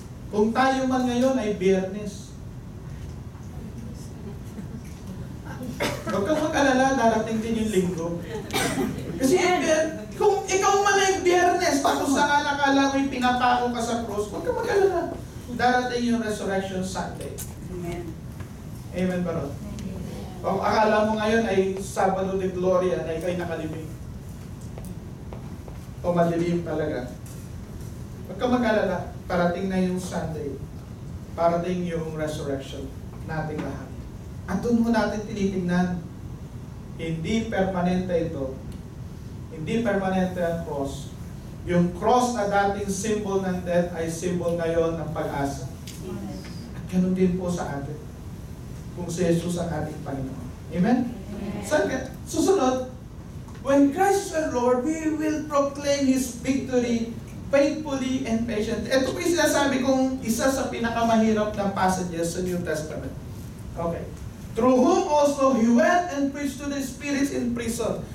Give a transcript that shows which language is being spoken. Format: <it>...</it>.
<tl>Kung tayo man ngayon ay Biyernes, huwag kang mag-alala, darating din yung linggo. Kasi kung ikaw man ay Biyernes, tapos sa akala mo yung pinapako ka sa cross, huwag kang mag-alala. Darating yung Resurrection Sunday. Amen. Amen ba ron? Kung akala mo ngayon ay Sabado de Gloria na ikaw'y nakaliming. O madilim talaga. Huwag kang mag-alala, parating na yung Sunday. Parating yung resurrection nating lahat. At doon mo natin tinitingnan, hindi permanente ito. Hindi permanente ang cross. Yung cross na dating symbol ng death ay symbol ngayon ng pag-asa. At ganun din po sa atin. Kung si Jesus ang ating Panginoon. Amen?</tl> <en>Susunod, when Christ is our Lord, we will proclaim His victory faithfully and patiently.</en> <tl>Ito po yung sinasabi kong isa sa pinakamahirap na passages sa New Testament. Okay.</tl> <en>Through whom also He went and preached to the spirits in prison.</en>